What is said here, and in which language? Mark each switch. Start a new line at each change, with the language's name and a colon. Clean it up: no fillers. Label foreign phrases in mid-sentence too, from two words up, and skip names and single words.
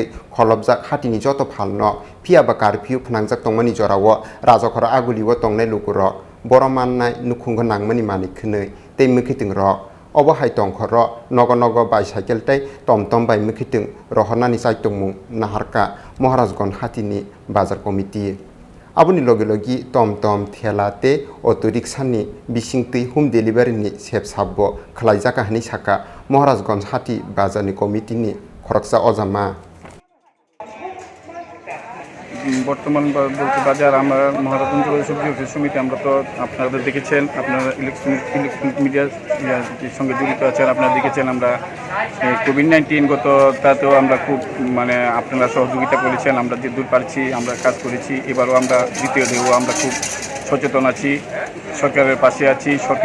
Kok Borok: खलबजाक हातिनि जतो फालनो फियाबा कारफिउ फनांजाक तंमानि जराव राजाखर आगुलिव तंनाय लुकुर बरमाननाय नुखुंग नांमानि मानिखनै ते मुखितिं र अब हाइतंखर नग नग बाइसाइकेल तै टमटम बाइ मुखितिं रहनानि चाइतमुं नाहारका महाराजगंज हातिनि बाजार कमिटि आबुनि लगे लगे टमटम थेला ते अटो रिक्सानि बिसिंतै
English: home delivery-ni
Kok Borok: सेबसाबो खलायजाका हनि साका महाराजगंज हाति बाजारनि कमिटिनि खरकसा अजामा
Bangla: বর্তমান বলতে বাজার আমরা মহারাজগঞ্জ সবজি সমিতি আমরা তো আপনারা দেখেছেন আপনারা
English: electronic media-r
Bangla: সঙ্গে জড়িত আছেন আপনারা দেখেছেন আমরা কোভিড-19 গত তাতেও আমরা খুব মানে আপনারা সহযোগিতা করেছেন আমরা যে দূর পারছি আমরা কাজ করেছি এবারও আমরা দ্বিতীয় ঢেউ আমরা খুব সচেতন আছি সরকারের পাশে আছি সরকার